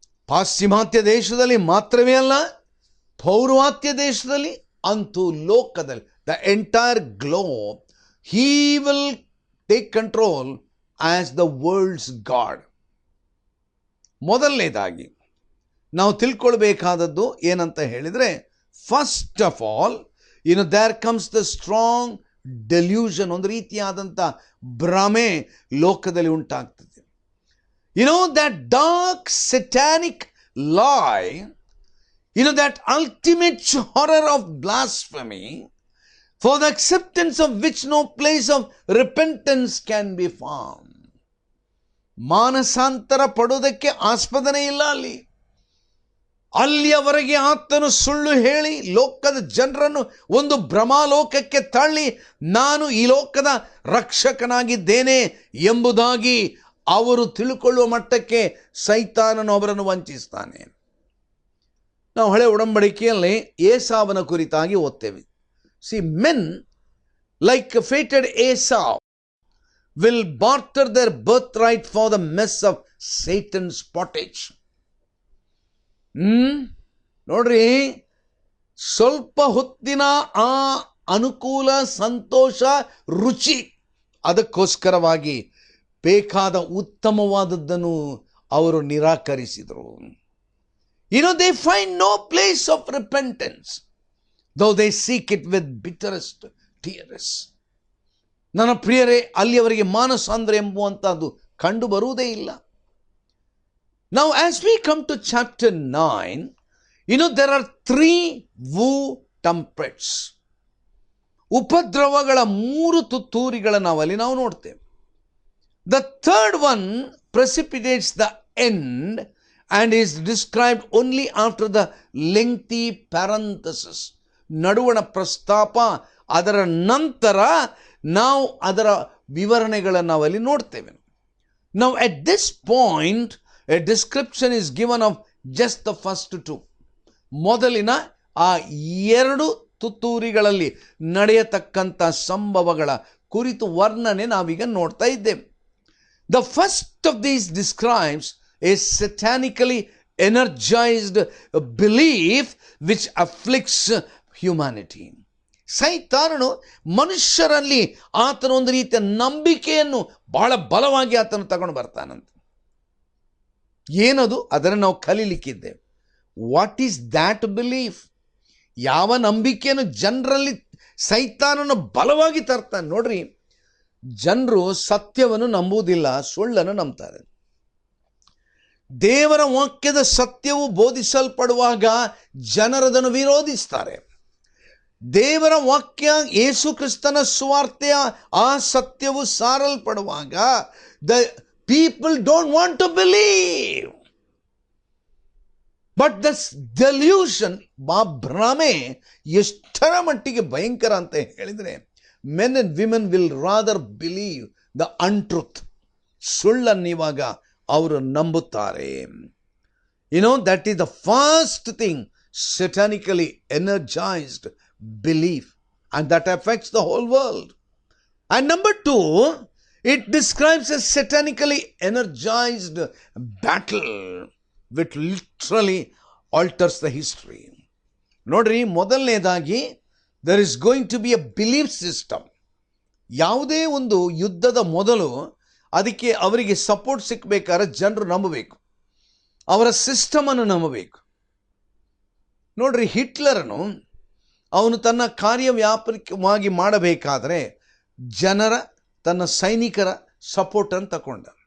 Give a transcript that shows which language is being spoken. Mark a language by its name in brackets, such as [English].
[Kannada] ಪಾಶ್ಚಿಮಾತ್ಯ ದೇಶದಲ್ಲಿ ಮಾತ್ರವೇ ಅಲ್ಲ, ಪೌರ್ವಾತ್ಯ ದೇಶದಲ್ಲಿ ಅಂತೂ ಲೋಕದಲ್ಲಿ, [English] The entire globe, he will take control as the world's god. [Kannada] ಮೊದಲನೇದಾಗಿ ನಾವು ತಿಳ್ಕೊಳ್ಬೇಕಾದದ್ದು ಏನಂತ ಹೇಳಿದರೆ, [English] first of all there comes the strong delusion, [Kannada] ಒಂದು ರೀತಿಯಾದಂಥ ಭ್ರಮೆ ಲೋಕದಲ್ಲಿ ಉಂಟಾಗ್ತದೆ. [English] That dark satanic lie, that ultimate horror of blasphemy, for the acceptance of which no place of repentance can be found. [Kannada] ಮಾನಸಾಂತರ ಪಡೋದಕ್ಕೆ ಆಸ್ಪದನೆ ಇಲ್ಲ ಅಲ್ಲಿ. ಅಲ್ಲಿಯವರೆಗೆ ಆತನು ಸುಳ್ಳು ಹೇಳಿ ಲೋಕದ ಜನರನ್ನು ಒಂದು ಭ್ರಮಾಲೋಕಕ್ಕೆ ತಳ್ಳಿ, ನಾನು ಈ ಲೋಕದ ರಕ್ಷಕನಾಗಿದ್ದೇನೆ ಎಂಬುದಾಗಿ ಅವರು ತಿಳ್ಕೊಳ್ಳುವ ಮಟ್ಟಕ್ಕೆ ಸೈತಾನನು ಅವರನ್ನು ವಂಚಿಸ್ತಾನೆ. ನಾವು ಹಳೆ ಒಡಂಬಡಿಕೆಯಲ್ಲಿ ಏಸಾವನ ಕುರಿತಾಗಿ ಓದ್ತೇವೆ. [English] men like fated Esau will barter their birthright for the mess of Satan's pottage. [Kannada] ನೋಡ್ರಿ, ಸ್ವಲ್ಪ ಹೊತ್ತಿನ ಆ ಅನುಕೂಲ, ಸಂತೋಷ, ರುಚಿ, ಅದಕ್ಕೋಸ್ಕರವಾಗಿ ಬೇಕಾದ ಉತ್ತಮವಾದದ್ದನ್ನು ಅವರು ನಿರಾಕರಿಸಿದರು. [English] they find no place of repentance, though they seek it with bitterest tears. [Kannada] ನನ್ನ ಪ್ರಿಯರೇ, ಅಲ್ಲಿಯವರಿಗೆ ಮಾನಸಾಂದ್ರ ಎಂಬುವಂಥದ್ದು ಕಂಡು ಬರುವುದೇ ಇಲ್ಲ. [English] Now as we come to chapter 9, there are 3 woo trumpets. [Kannada] ಉಪದ್ರವಗಳ 3 ತುತ್ತೂರಿಗಳನ್ನು ನಾವು ನೋಡ್ತೇವೆ. [English] The third one precipitates the end and is described only after the lengthy parenthesis. [Kannada] ನಡುವಣ ಪ್ರಸ್ತಾಪ, ಅದರ ನಂತರ ನಾವು ಅದರ ವಿವರಣೆಗಳನ್ನು ನಾವಲ್ಲಿ ನೋಡ್ತೇವೆ. [English] Now at this point a description is given of just the first 2. [Kannada] ಮೊದಲಿನ ಆ 2 ತುತ್ತೂರಿಗಳಲ್ಲಿ ನಡೆಯತಕ್ಕಂಥ ಸಂಭವಗಳ ಕುರಿತು ವರ್ಣನೆ ನಾವೀಗ ನೋಡ್ತಾ ಇದ್ದೇವೆ. [English] The first of these describes a satanically energized belief which afflicts humanity. [Kannada] ಸೈತಾನನು ಮನುಷ್ಯರಲ್ಲಿ ಆತನ ಒಂದು ರೀತಿಯ ನಂಬಿಕೆಯನ್ನು ಬಹಳ ಬಲವಾಗಿ ಆತನು ತಗೊಂಡು ಬರ್ತಾನಂತೆ. ಏನದು? ಅದನ್ನು ನಾವು ಕಲೀಲಿಕ್ಕಿದ್ದೇವೆ. [English] What is that belief? [Kannada] ಯಾವ ನಂಬಿಕೆಯನ್ನು ಜನರಲ್ಲಿ ಸೈತಾನನು ಬಲವಾಗಿ ತರ್ತಾನೆ? ನೋಡ್ರಿ, ಜನರು ಸತ್ಯವನ್ನು ನಂಬುವುದಿಲ್ಲ, ಸುಳ್ಳನ್ನು ನಂಬ್ತಾರೆ. ದೇವರ ವಾಕ್ಯದ ಸತ್ಯವು ಬೋಧಿಸಲ್ಪಡುವಾಗ ಜನರದನ್ನು ವಿರೋಧಿಸ್ತಾರೆ. ದೇವರ ವಾಕ್ಯ, ಯೇಸು ಕ್ರಿಸ್ತನ ಸುವಾರ್ತೆಯ ಆ ಸತ್ಯವು ಸಾರಲ್ಪಡುವಾಗ [English] The people don't want to believe. But thus delusion, [Kannada] ಆ ಭ್ರಮೆ ಎಷ್ಟರ ಮಟ್ಟಿಗೆ ಭಯಂಕರ ಅಂತ ಹೇಳಿದರೆ, [English] men and women will rather believe the untruth. [Kannada] ಸುಳ್ಳನ್ನು ಇವಾಗ ಅವರು ನಂಬುತ್ತಾರೆ. [English] that is the first thing, satanically energized belief, and that affects the whole world. And number 2, it describes a satanically energized battle which literally alters the history. [Kannada] ನೋಡ್ರಿ, ಮೊದಲನೇದಾಗಿ [English] there is going to be a belief system. [Kannada] ಯಾವುದೇ ಒಂದು ಯುದ್ಧದ ಮೊದಲು ಅದಕ್ಕೆ ಅವರಿಗೆ support ಸಿಕ್ಕಬೇಕಾದ್ರೆ ಜನರು ನಂಬಬೇಕು, ಅವರ ಸಿಸ್ಟಮನ್ನು ನಂಬಬೇಕು. ನೋಡ್ರಿ, ಹಿಟ್ಲರನು ಅವನು ತನ್ನ ಕಾರ್ಯವ್ಯಾಪಕವಾಗಿ ಮಾಡಬೇಕಾದರೆ ಜನರ, ತನ್ನ ಸೈನಿಕರ ಸಪೋರ್ಟನ್ನು ತಗೊಂಡ.